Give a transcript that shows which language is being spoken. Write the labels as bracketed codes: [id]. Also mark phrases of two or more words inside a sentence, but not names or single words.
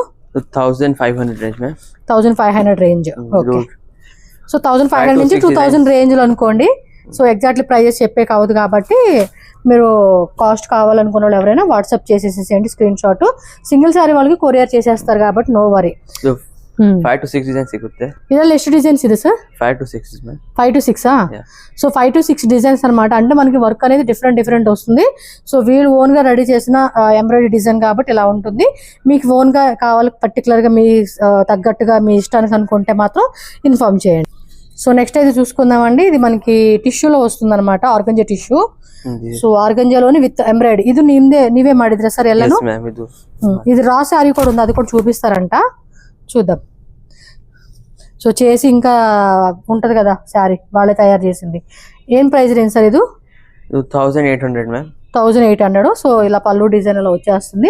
[te] 1500 [en] range ma'am. [te] 1500 రేంజ్. ఓకే. సో 1500 నుంచి 2000 రేంజ్లో అనుకోండి. [en] so exactly prices [te] చెప్పే కావద్దు కాబట్టి మీరు కాస్ట్ కావాలనుకున్న వాళ్ళు ఎవరైనా వాట్సాప్ చేసేసేయండి [en] screen shot. single saree [te] వాళ్ళకి కొరియర్ చేసేస్తారు కాబట్టి [en] no worry. 5 to 6 designs [kn] ಸಿಗುತ್ತೆ. ಇದರಲ್ಲಿ ಎಷ್ಟು ಡಿಸೈನ್ಸ್ ಇದೆ ಸರ್? 5 to 6 ಮ್ಯಾಮ್. [en] 5 to 6 so 5 to 6 designs [te] అనమాట. అంటే మనకి వర్క్ అనేది డిఫరెంట్ వస్తుంది. సో వీళ్ళు ఓన్గా రెడీ చేసిన ఎంబ్రాయిడరీ డిజైన్ కాబట్టి ఇలా ఉంటుంది. మీకు ఓన్గా కావాలి పర్టికులర్గా మీ తగ్గట్టుగా మీ ఇష్టానికి అనుకుంటే మాత్రం ఇన్ఫార్మ్ చేయండి. సో నెక్స్ట్ అయితే చూసుకుందామండి. ఇది మనకి టిష్యూలో వస్తుంది అనమాట, [en] organza tissue. [te] సో ఆర్గంజాలోని [en] with embroidery. [te] ఇది నీవే [kn] ಮಾಡಿದ್ರೆ ಸರ್ ಎಲ್ಲಾನು? [te] ఇది రా శారీ కూడా ఉంది, అది కూడా చూపిస్తారంట, చూద్దాం. సో చేసి ఇంకా ఉంటది కదా శారీ, వాళ్ళే తయారు చేసింది. ఏం [en] price range [te] సార్ ఇది? 1800 మ్యామ్. 1800. సో ఇలా పళ్ళు డిజైన్ లో వచ్చేస్తుంది.